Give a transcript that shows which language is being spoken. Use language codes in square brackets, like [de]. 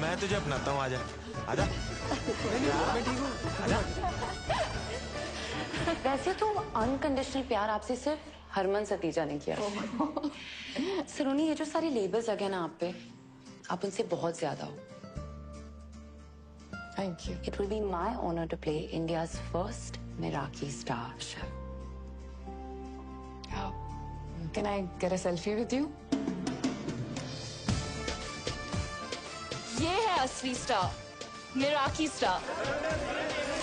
[hi] मैं तुझे अपनाता हूँ, आजा आजा। मैं ठीक हूँ। वैसे तो अनकंडीशनल प्यार आपसे सिर्फ हरमन सतीजा ने किया। सलोनी ये जो सारे लेबल्स लगे ना आप पे, आप उनसे बहुत ज्यादा हो। [en] Thank you. It will be my honor to play India's first Meraki star chef. Can I get a selfie with you? [hi] ये है असली स्टार, मेराकी स्टार।